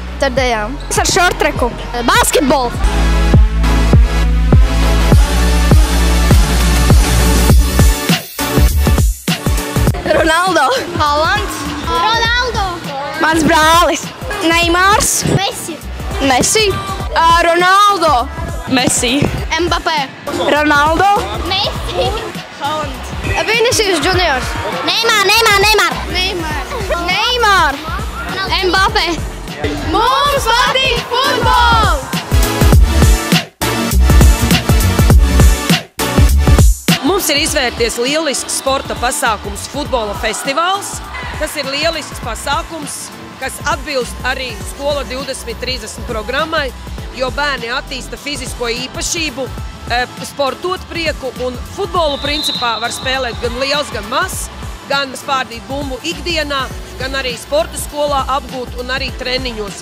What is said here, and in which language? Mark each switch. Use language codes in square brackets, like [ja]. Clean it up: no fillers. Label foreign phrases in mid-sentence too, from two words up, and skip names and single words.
[lv] ar dejām, Ar šortreku. basketbolu. Ronaldo. Haalands, Ronaldo, Mans brālis. Neimārs. Messi. Ronaldo. Messi. Mbappé, Ronaldo. Messi, Vinicius Juniors. Neymar, Mbappé. Mums patīk futbols! Mums ir izvērties lielisks sporta pasākums futbola festivāls. Tas ir lielisks pasākums, kas atbilst arī Skola 2030 programmai, jo bērni attīsta fizisko īpašību, sportot prieku un futbolu principā var spēlēt gan liels, gan mazs, gan spārdīt bumbu ikdienā, gan arī sporta skolā apgūt un arī treniņos.